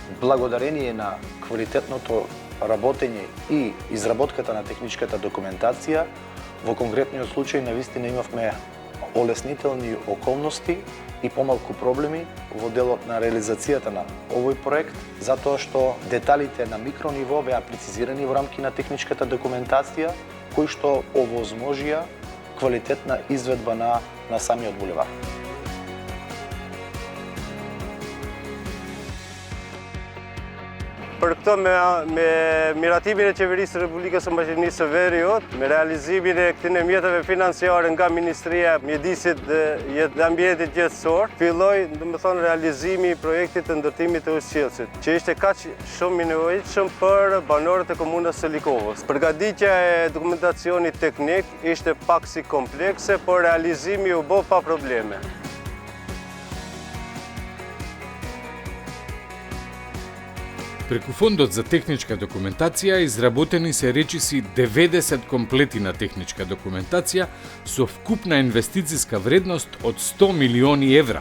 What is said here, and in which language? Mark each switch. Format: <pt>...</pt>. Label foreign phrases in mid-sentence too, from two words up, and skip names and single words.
<mk>Благодарение на квалитетното работење и изработката на техничката документација, во конкретниот случај навистина имавме олеснителни околности и помалку проблеми во делот на реализацијата на овој проект, затоа што деталите на микрониво беа прецизирани во рамки на техничката документација, кои што овозможија квалитетна изведба на самиот булевар.</mk> <sq>Për këto me miratimin e Qeverisë së Republikës së Maqedonisë së Veriut, me realizimin e këtyre mjeteve financiare nga Ministria e Mjedisit dhe Ambientit Qetësor, filloi, domethënë, realizimi i projektit të ndërtimit të ujësqellësit, që ishte kaq shumë i nevojshëm për banorët e komunës së Likovës. Përgatitja e dokumentacionit teknik ishte pak si komplekse, por realizimi u bë pa probleme.</sq> <mk>Преку Фондот за техничка документација изработени се речиси 90 комплети на техничка документација со вкупна инвестициска вредност од 100 милиони евра.</mk>